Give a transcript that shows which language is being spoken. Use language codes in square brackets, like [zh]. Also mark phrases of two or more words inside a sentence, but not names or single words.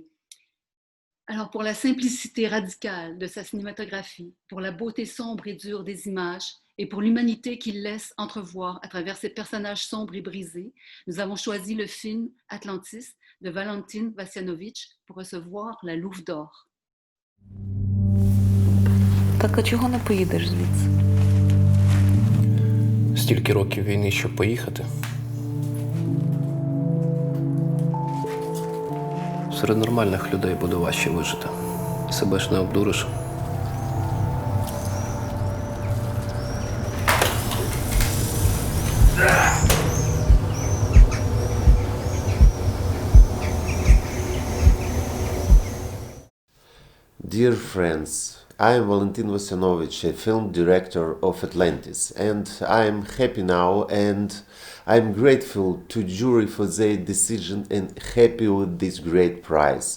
[fr] Alors, pour la simplicité radicale de sa cinématographie, pour la beauté sombre et dure des images et pour l'humanité qu'il laisse entrevoir à travers ses personnages sombres et brisés, nous avons choisi le film Atlantis de Valentin Vassianovich pour recevoir la Louve d'Or. [uk] Так а чого не поїдеш звідси? Стільки років війни, щоб поїхати. Серед нормальних людей буде важче вижити. Себе ж не обдуриш. [en] Dear friends, I am Valentin Vassianovich, a film director of Atlantis, and I am happy now and I am grateful to jury for their decision and happy with this great prize.